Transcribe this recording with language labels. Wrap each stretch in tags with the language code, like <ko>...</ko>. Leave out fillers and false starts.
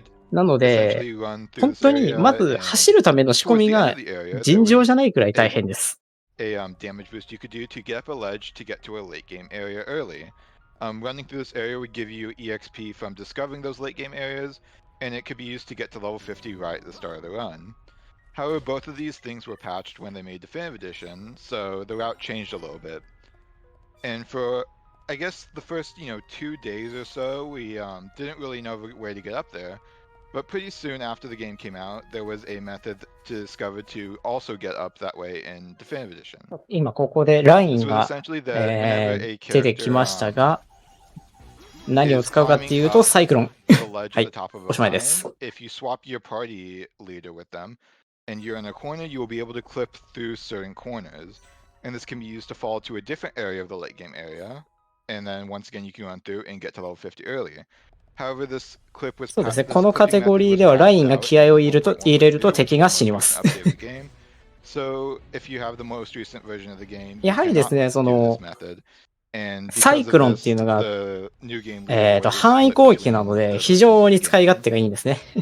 <ja>なので、本当にまず走るための仕込みが尋常じゃないくらい大変です。</ja> <en>damage boost you could do to get up a ledge to get to a late game area early. Running through this area would give you EXP from discovering those late game areas, and it could be used to get to level 50 right at the start of the run. However, both of these things were patched when they made Definitive Edition, so the route changed a little bit. And for, I guess, the first, 2 days or so, we didn't really know where to get up there. But pretty soon after the game came out, there was a method to discover to also get up that way in Definitive Edition.</en> <ja>今ここでラインが、出てきましたが、何を使うかっていうと、サイクロン。はい、おしまいです。</ja> <en>If you swap your party leader with them, and you're in a corner, you will be able to clip through certain corners. And this can be used to fall to a different area of the late game area. And then once again, you can run through and get to level 50 early.</en> <ja>そうですね。このカテゴリーではラインが気合を入れると敵が死にます。やはりですね、そのサイクロンっていうのが、範囲攻撃なので非常に使い勝手がいいんですね。</ja>